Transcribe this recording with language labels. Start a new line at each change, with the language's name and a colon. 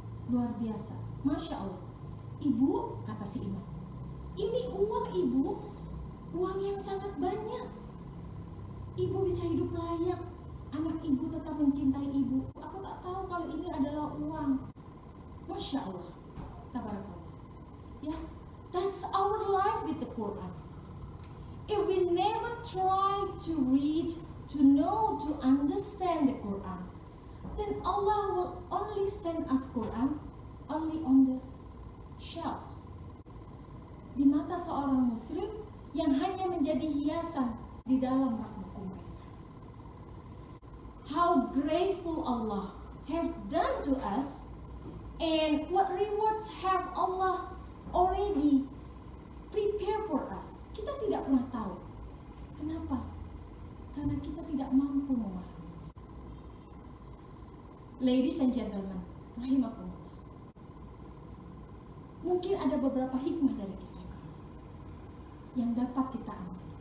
Indonesian: Luar biasa, Masya Allah. "Ibu," kata si imam, "ini uang ibu, uang yang sangat banyak. Ibu bisa hidup layak, anak ibu tetap mencintai ibu. Aku tak tahu kalau ini adalah uang." Masya Allah, tabarakallah.
English: Ya, that's our life with the Quran. If we never try to read, to know, to understand the Quran, then Allah will only send us Quran only on the shelves.
Indonesian: Di mata seorang muslim yang hanya menjadi hiasan di dalam rak buku mereka.
English: How graceful Allah have done to us, and what rewards have Allah already prepared for us.
Indonesian: Kita tidak pernah tahu. Kenapa? Karena kita tidak mampu memahami.
English: Ladies and gentlemen, rahimakumullah.
Indonesian: Mungkin ada beberapa hikmah dari kisah ini yang dapat kita ambil.